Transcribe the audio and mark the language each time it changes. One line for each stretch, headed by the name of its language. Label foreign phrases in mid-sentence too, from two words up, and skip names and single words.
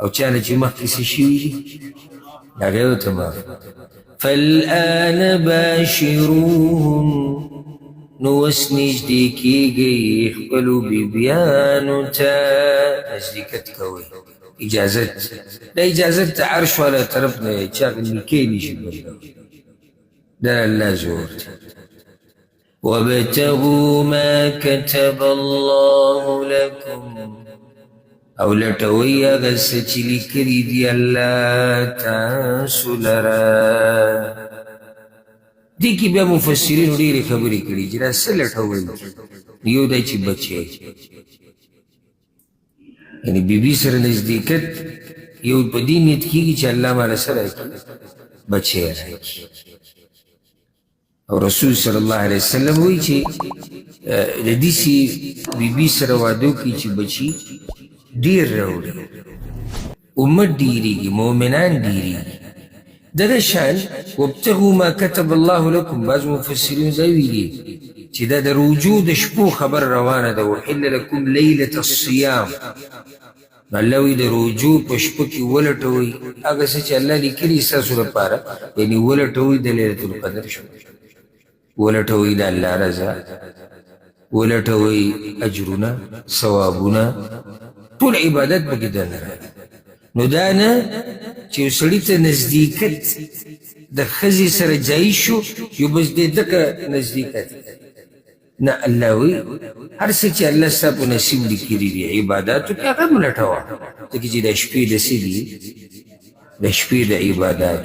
Pashto: چاله چې مخکې څه شوي دي هغه یې ورته معاف
Arabic: فالآن باشروهم
Pashto: نو اوس نږدې کېږئ خپلو بیبیانو ته نزدېکت کوئ اجازت دا اجازت د عرش والا طرف نه دی چې هغه نکاح نشي بندولی دا الله زور دی
Arabic: وابتغوا ما كتب الله لكم
Pashto: او لټوئ هغه څه چې لیکلي دي الله تاسو لره دې کې بیا مفسرینو ډېرې خبرې کړي چې دا څه لټول یو دی چې بچی یعنی بیبي سره نزدېکت یو په دې نیت کېږي چې الله ماله څه راکړي بچی راکړي او رسول صلی الله علیه وسلم وایي چې د داسې بیبي سره واده وکړي چې بچي ډېر راوړي امت ډېرېږي مؤمنان ډېرېږي دغه شان
Arabic: وابتغوا ما كتب الله لكم
Pashto: بعض مفسرین دا ویلي چې دا د رجوع د شپو خبر روانه ده
Arabic: وحل لكم لیلة
Pashto: الصیام الله وی د رجوع په شپو کې ولټوئ هغه څه چې الله لیکلي ستاسو لپاره یعنې ولټوئ د لیلة القدر شپه ولټوئ د الله رضا ولټوئ اجرونه ثوابونه ټول عبادت پکې دننه راځي نو دا نه چې یو سړي ته نزدېکت د ښځې سره جایز شو یو بس دې دکه نزدېکت نه الله وی هر څه چې الله ستا په نصیب لیکلي دي عباداتو کې هغه ملټوه ځکه چې د شپې د څه دي د شپې د عبادات